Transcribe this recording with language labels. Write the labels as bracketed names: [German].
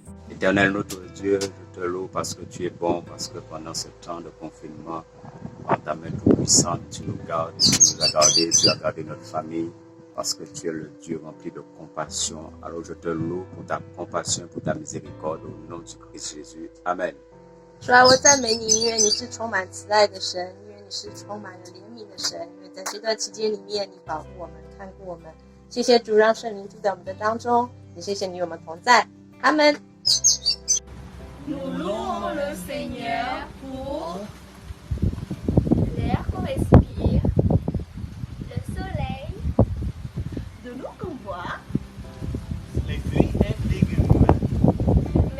[French] Éternel notre Dieu, je te loue parce que tu es bon, parce que pendant ce temps de confinement, par ta main toute-puissante, tu nous gardes, tu nous as gardés, tu as gardé notre famille, parce que tu es le Dieu rempli de compassion. Alors je te loue pour ta compassion, pour ta miséricorde, au nom du Christ Jésus. Amen. [Chinese] 主啊，我赞美你，因为你是充满慈爱的神，因为你是充满了怜悯的神，因为在这段期间里面，你保护我们，看顾我们。谢谢主，让圣灵住在我们的当中，也谢谢你与我们同在。阿门。 [French] Nous louons le Seigneur pour l'air qu'on respire, le soleil, de l'eau qu'on boit, les fruits et légumes.